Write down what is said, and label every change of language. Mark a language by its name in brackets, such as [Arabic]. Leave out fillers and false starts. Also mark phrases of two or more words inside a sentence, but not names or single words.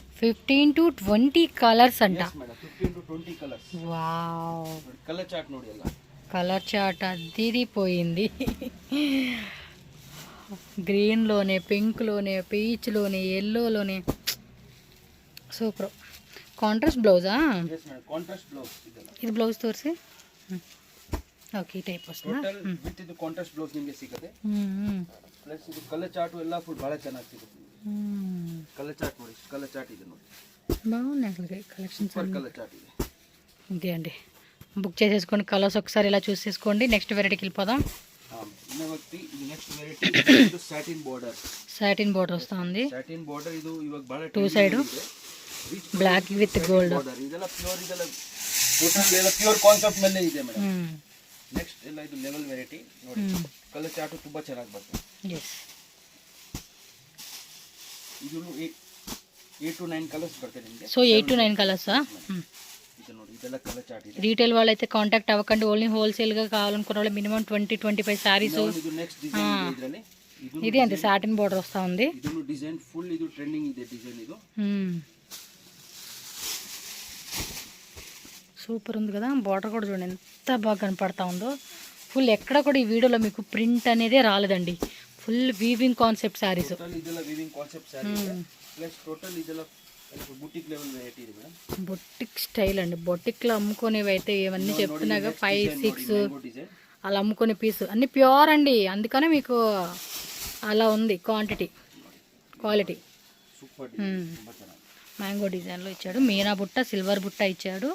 [Telugu] 15 to 20 కలర్స్ అంట. [Kannada] ಮೇಡಮ್ 15 to 20 ಕಲರ್ಸ್. [Telugu] వావ్, [English] color chart [Kannada] ನೋಡಿ ಎಲ್ಲ. [English] color chart [Telugu] అదిరిపోయింది. గ్రీన్లోనే, పింక్లోనే, పీచ్లోనే, ఎల్లోలోనే సూపర్. కాంట్రాస్ట్ బ్లౌజా? [English] yes madam contrast blouse ಇದೆಲ್ಲ [Kannada] ಇದು ಬ್ಲೌಸ್ ತೋರಿಸಿ. ಓಕೆ, ಈ ಟೈಪ್ ವಸ್ತುನಾ? [English] total with [Kannada] ಇದು [English] contrast blouse [Kannada] ನಿಮಗೆ ಸಿಗುತ್ತೆ. ಪ್ಲಸ್ ಇದು [English] color chart [Kannada] ಎಲ್ಲ ಫುಲ್ ಬಹಳ ಚೆನ್ನಾಗಿ ಸಿಗುತ್ತೆ. [English] color chart [Kannada] ನೋಡಿ, [English] color chart [Kannada] ಇದೆ ನೋಡಿ, [Telugu] బాగున్నాయి అసలు కలెక్షన్స్. [English] super color chart [Telugu] ఇది. ఇదే అండి, బుక్ చేసేసుకోండి. కలర్స్ ఒకసారి ఇలా చూసేసుకోండి. నెక్స్ట్ వెరైటీకి వెళ్ళిపోదాం. ఇది [English] next variety [Telugu] ಇದು [English] satin border. satin border [Telugu] వస్తా ఉంది. [English] satin border [Kannada] ಇದು ಇವಾಗ ಬಹಳ [English] two side black with gold. [Kannada] ಇದೆಲ್ಲ ಪ್ಯೂರ್, ಇದೆಲ್ಲ ಟೋಟಲ್ ಎಲ್ಲ [English] pure concept [Kannada] ಮೇಲೆ ಇದೆ ಮೇಡಮ್. ನೆಕ್ಸ್ಟ್ ಎಲ್ಲ ಇದು [English] level variety [Kannada] ನೋಡಿ, [English] color chart [Kannada] ತುಂಬಾ ಚೆನ್ನಾಗಿ ಬರ್ತದೆ. ಎಸ್, ಇದು 8 to 9 ಕಲರ್ಸ್ ಬರ್ತದೆ ನಿಮಗೆ. [Telugu] సో 8 to 9 కలర్సా? [Kannada] ಇದು ನೋಡಿ, ಇದೆಲ್ಲ [English] color chart [Kannada] ಇದೆ. [Telugu] రీటైల్ వాళ్ళైతే కాంటాక్ట్ అవ్వకండి. ఓన్లీ హోల్సేల్గా కావాలనుకున్న వాళ్ళు మినిమం 20-25 శారీస్. [Kannada] ಇದು [English] next design [Kannada] ಇದೆ ಇದರಲ್ಲಿ. [Telugu] ఇది అంతే [English] satin border [Telugu] వస్తా ఉంది. [Kannada] ಇದು ಡಿಸೈನ್ ಫುಲ್ ಇದು ಟ್ರೆಂಡಿಂಗ್ ಇದೆ ಡಿಸೈನ್ ಇದು. [Telugu] సూపర్ ఉంది కదా. బార్డర్ కూడా చూడండి ఎంత బాగా కనపడతా ఉందో. ఫుల్ ఎక్కడ కూడా ఈ వీడియోలో మీకు ప్రింట్ అనేదే రాలేదండి. [English] full weaving concept sarees. [Kannada] ಇದೆಲ್ಲ [English] weaving concept saree plus total [Kannada] ಇದೆಲ್ಲ [Telugu] బుటిక్ లెవెల్ వెరైటీ ఇది మేడం. బొటిక్ స్టైల్ అండి. బొటిక్లో అమ్ముకునేవి అయితే ఇవన్నీ చెప్తున్నాగా 5-6 అలా అమ్ముకునే పీస్ అన్నీ ప్యూర్ అండి. అందుకనే మీకు అలా ఉంది క్వాలిటీ. సూపర్ మ్యాంగో డిజైన్లో ఇచ్చాడు. మీనా బుట్ట, సిల్వర్ బుట్ట ఇచ్చాడు.